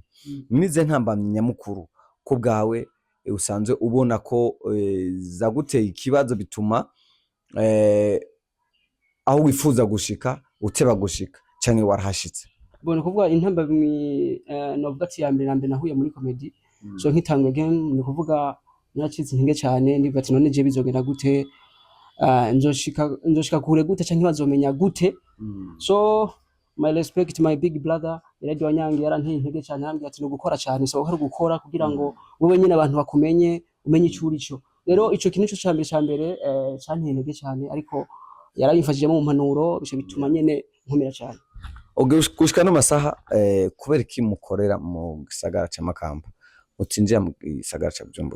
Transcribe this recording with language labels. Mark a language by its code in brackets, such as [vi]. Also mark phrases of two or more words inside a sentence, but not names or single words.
[rn] Nize ntambamye nyamukuru ko bwawe usanzwe ubona ko zaguteye ikibazo bituma aho wifuza gushika uteba gushika canke warahashitse. Bone kuvuga intambamye novuga ati ya mbere nahuye muri comedy. So nkitangwe game ni kuvuga nacitse intege cyane ndivuga ati none je bizogenda gute, nzoshika kure gute canke bazomenya gute. So [en] my respect my big brother [rn] Radio Wanyange yaranteye intege cyane, arambwira ati no gukora cyane, so hari gukora kugira ngo wowe nyine abantu bakumenye umenye icuri cyo. Rero ico kintu cyo cyambere cyanteye intege cyane, ariko yarabifashije mu mpanuro bishe bituma nyene nkomera cyane. Gushika no masaha kubera iki mukorera mu gisagara ca Makamba utinjiye mu gisagara ca Bujumbura?